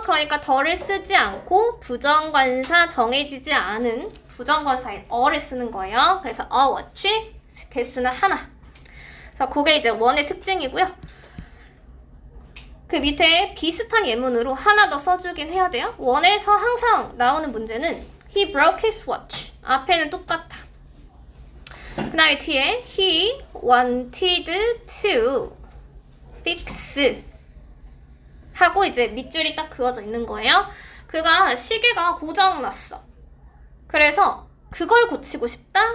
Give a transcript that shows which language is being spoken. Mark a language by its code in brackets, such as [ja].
[ko] 그러니까 더를 쓰지 않고 부정관사 정해지지 않은 부정관사인 어를 쓰는 거예요. 그래서 a watch 개수는 하나. 그래서 그게 이제 one의 특징이고요. 그 밑에 비슷한 예문으로 하나 더 써주긴 해야 돼요. one에서 항상 나오는 문제는 [en] He broke his watch. [ko] 앞에는 똑같아. 그 다음에 뒤에 [en] He wanted to fix [ko] 하고 이제 밑줄이 딱 그어져 있는 거예요. 그가 시계가 고장났어. 그래서 그걸 고치고 싶다?